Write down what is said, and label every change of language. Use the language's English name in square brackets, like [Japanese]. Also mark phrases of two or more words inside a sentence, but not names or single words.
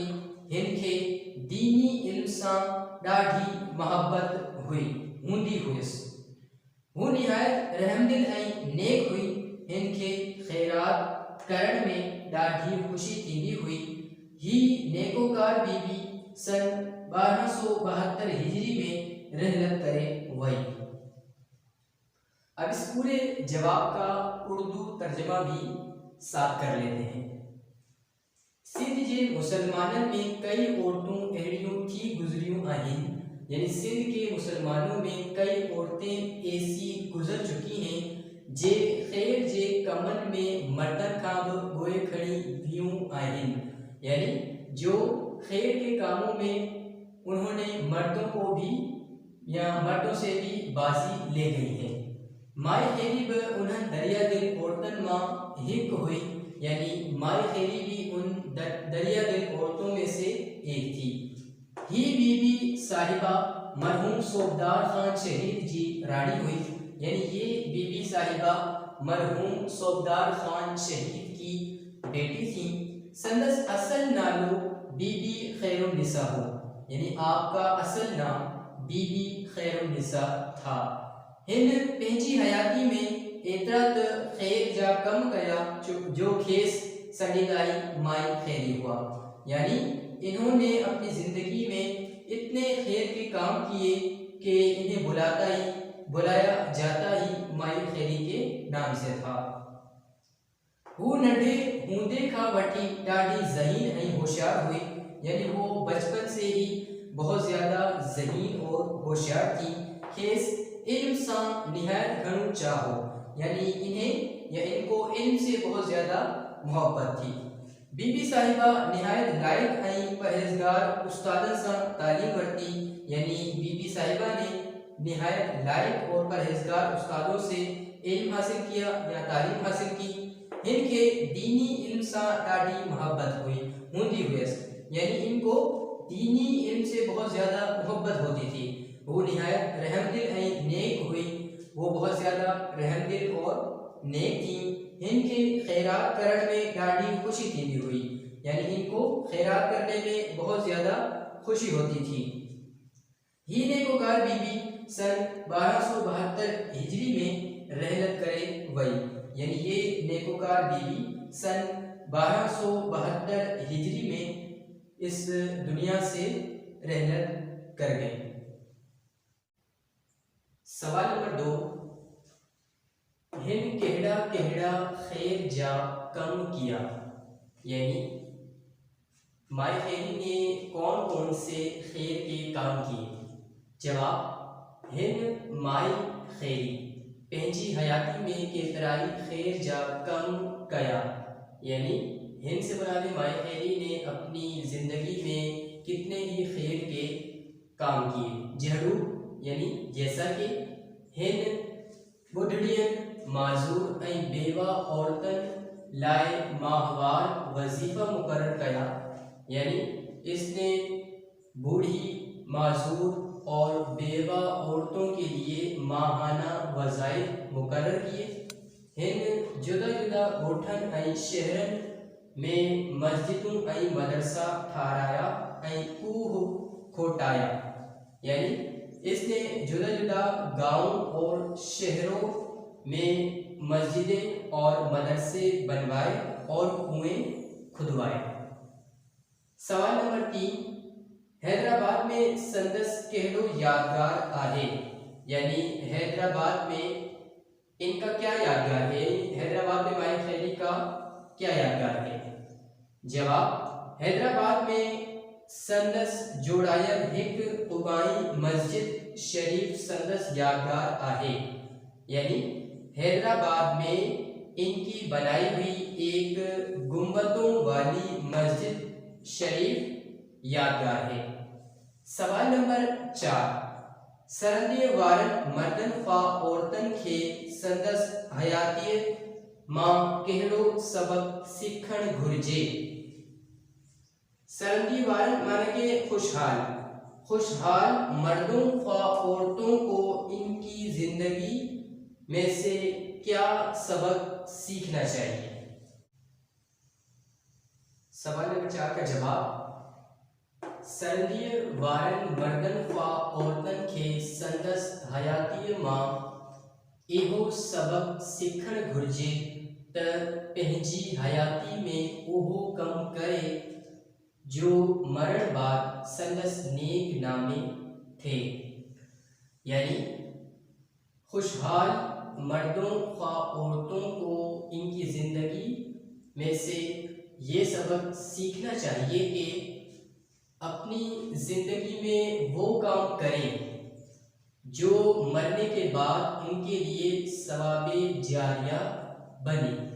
[Sindhi] हिन खे दीनी इल्म सां ॾाढी मोहब्बत हूंदी हुयसि। हू निहायत रहमदिल ऐं नेक हुई। हिन खे ख़ैरात करण में ॾाढी ख़ुशी थींदी हुई। ही नेकोकार बीबी सन 1272 हिजरी में रहलत करे वई। [Urdu] اب اس پورے جواب کا اردو ترجمہ بھی ساتھ کر لیتے ہیں. [Sindhi] सिंध जे मुसलमानन में कई औरतों अहड़ियों थी गुजरियों आहिन [Urdu] یعنی سندھ کے مسلمانوں میں کئی عورتیں ایسی گزر چکی ہیں [Sindhi] जे खैर जे कमन में मर्दन का गोए खड़ी वियूं आहिन [Urdu] یعنی جو خیر کے کاموں میں انہوں نے مردوں کو بھی یا مردوں سے بھی بازی لے گئی ہے. [Sindhi] माई खैरी ब उन्हन दरिया दिल औरतन मां हिक हुई [Urdu] یعنی مائی خیری بھی ان دریا دل عورتوں میں سے ایک تھی. [Sindhi] ही बीबी साहिबा मरहूम सोबदार खान शहीद जी रानी हुई [Urdu] یعنی یہ بی بی صاحبہ مرحوم صوبیدار خان شہید کی بیٹی تھی. [Sindhi] संदस असल नालो बीबी खैरुन्निसा हो [Urdu] یعنی آپ کا اصل نام بی بی خیرالنساء تھا. [Sindhi] हिन पंहिंजी हयाती में एतरत खैर जा कम कया जो खेस सलीलाई माई खैरी हुआ [Urdu] یعنی انہوں نے اپنی زندگی میں اتنے خیر کے کام کیے کہ انہیں بلایا جاتا ہی مائی خیری کے نام سے تھا. [Sindhi] वो नंढे हूंदे का वठी ॾाढी ज़हीन ऐं होशियार हुई [Urdu] یعنی وہ بچپن سے ہی بہت زیادہ ذہین اور ہوشیار تھی. [Sindhi] खेस इल्म सां निहायत घणो चाहो [Urdu] یعنی انہیں یا ان کو علم سے بہت زیادہ محبت تھی. [Sindhi] बीबी साहिबा निहायत लाइक ऐं परहेज़गार उस्तादन सां तालीम वरती [Urdu] یعنی بی بی صاحبہ نے نہایت لائق اور پرہیزگار استادوں سے علم حاصل کیا یا تعلیم حاصل کی. [Sindhi] हिन के दीनी इल्म सां ॾाढी मोहब्बत हूंदी हुयसि [Urdu] یعنی ان کو دینی علم سے بہت زیادہ محبت ہوتی تھی. [Sindhi] वो निहायत रहमदिल ऐं नेक हुई। [Urdu] وہ بہت زیادہ رحمدل اور نیک تھی. [Sindhi] हिन के खैरात करण में ॾाढी ख़ुशी थींदी हुई [Urdu] یعنی ان کو خیرات کرنے میں بہت زیادہ خوشی ہوتی تھی. [Sindhi] ही नेकोकार बीबी सन 1272 हिजरी में रहलत करे वई [Urdu] یعنی یہ نیکوکار بی بی سن 1272 ہجری میں اس دنیا سے رحلت کر گئی. [Sindhi] सवाल नंबर 2, हिन केहड़ा केहड़ा खैर जा कम किया [Urdu] یعنی مائی خیری نے کون کون سے خیر کے کام کیے. جواب, [Sindhi] हिन माई खैरी पंहिंजी हयाती में केतराई खैर जा कम कया [Urdu] یعنی ہن سے بنانے مائی خیری نے اپنی زندگی میں کتنے ہی خیر کے کام کیے. जहरू یعنی جیسا کہ [Sindhi] हिन बुढ़ड़ियन माजूर ऐं बेवा औरतन लाए माहवार वजीफा मुकर्रर किया, [Urdu] یعنی اس نے بوڑھی، معذور اور بیوہ عورتوں کے لیے ماہانہ وظائف مقرر کیے. [Sindhi] हिन जुदा जुदा ॻोठनि ऐं शहरनि में मस्जिदूं ऐं मदरसा ठाराया ऐं कूह खोटाया, [Urdu] یعنی اس نے جدا جدا گاؤں اور شہروں میں مسجدیں اور مدرسے بنوائے اور کنویں کھدوائے. [Sindhi] सवाल नंबर 3, हैदराबाद में संदस कहिड़ो यादगार आहे, [Urdu] یعنی حیدرآباد میں ان کا کیا یادگار ہے، حیدرآباد میں مائی خیری کا کیا یادگار ہے. [Sindhi] जवाब, हैदराबाद में संदस जोड़ायल हिक उबाई मस्जिद शरीफ संदस यादगार आहे, [Urdu] یعنی حیدرآباد میں ان کی بنائی ہوئی ایک گنبدوں والی مسجد شریف یادگار ہے. [Sindhi] सवाल नंबर 4, सरंदी वारन मर्दन ख्वा औरतन खे संदस हयातियत मां कहिड़ो सबक सीखण घुर्जे। सरंदी वारन [Urdu] معنی کہ خوشحال، خوشحال مردوں خواہ عورتوں کو ان کی زندگی میں سے کیا سبق سیکھنا چاہیے. سوال نمبر 4 کا جواب, [Sindhi] सरंदी वारन मर्दन ख्वा औरतन खे संदस हयाती मां इहो सबक सीखण घुर्जे त पंहिंजी हयाती में उहो कम करे जो मरण बाद संदस नेक नामे थे, [Urdu] یعنی خوشحال مردوں خواہ عورتوں کو ان کی زندگی میں سے یہ سبق سیکھنا چاہیے کہ اپنی زندگی میں وہ کام کریں جو مرنے کے بعد ان کے لیے ثوابِ جاریہ بنے.